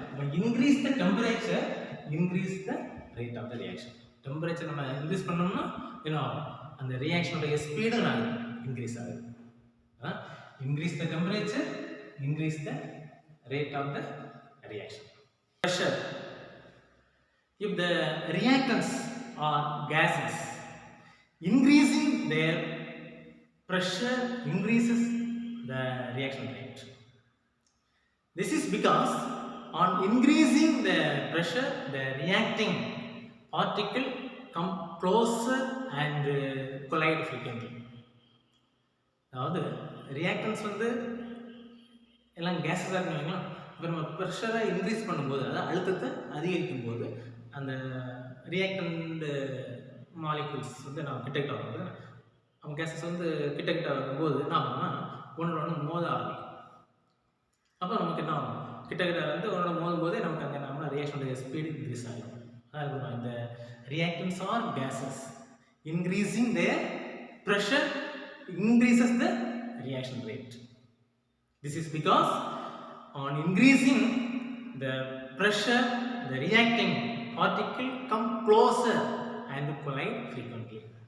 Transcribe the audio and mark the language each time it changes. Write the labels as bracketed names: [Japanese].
[English] அப்போ increase the temperature, increase the rate of the reaction. [Tamil] Temperature நம்ம increase பண்ணோம்னா என்ன ஆகும், அந்த ரியாக்ஷனுடைய ஸ்பீடு ஆகுது, இன்க்ரீஸ் ஆகுது. [English] Increase the temperature, increase the rate of the reaction. Pressure. If the reactants are gases, increasing their pressure increases the reaction rate. This is because on increasing the pressure, the reacting particle come closer and collide frequently. [Tamil] அதாவது reactants வந்து எல்லாம் கேஸஸாக இருக்குங்களா. இப்போ நம்ம ப்ரெஷரை increase பண்ணும்போது, அதாவது அழுத்தத்தை அதிகரிக்கும் போது, அந்த ரியாக்டண்ட் மாலிகுல்ஸ் வந்து நம்ம கிட்டக்கிட்ட வரும்போது, அவங்க கேஸஸ் வந்து கிட்டக்கிட்ட வரும்போது என்ன ஆகும்னா ஒன்று மோத ஆரம்பிக்கும். அப்போ நமக்கு என்ன ஆகும், கிட்டக்கிட்ட வந்து ஒன்று மோதும் போதே நமக்கு அங்கே நம்ம ரியாக்ஷனுடைய ஸ்பீடு இன்க்ரீஸ் ஆகிடும். [English] அதாவது இந்த reactants are gases increasing their pressure increases the reaction rate. This is because on increasing the pressure, the reacting particle come closer and collide frequently.